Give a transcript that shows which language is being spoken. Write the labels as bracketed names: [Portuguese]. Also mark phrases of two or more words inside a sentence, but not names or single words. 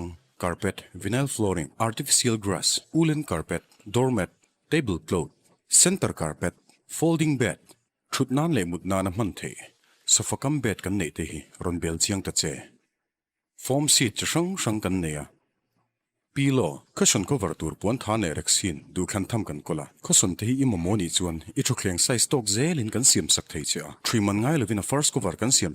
[English] carpet vinyl flooring artificial grass woolen carpet doormat tablecloth center carpet folding bed [Mizo] thutnan le mutna na man the sofa kam bed kan nei te hi ronbel chiang ta che [English] foam seat [Mizo] che rang kan neya [English] pillow cushion cover [Mizo] tur pon thane reksin du khan tham kan kola cushion te hi imomoni chuan I thukleng [English] size stock [Mizo] zelin kan siam sak thei cha 3 man ngai lovina [English] first cover [Mizo] kan siam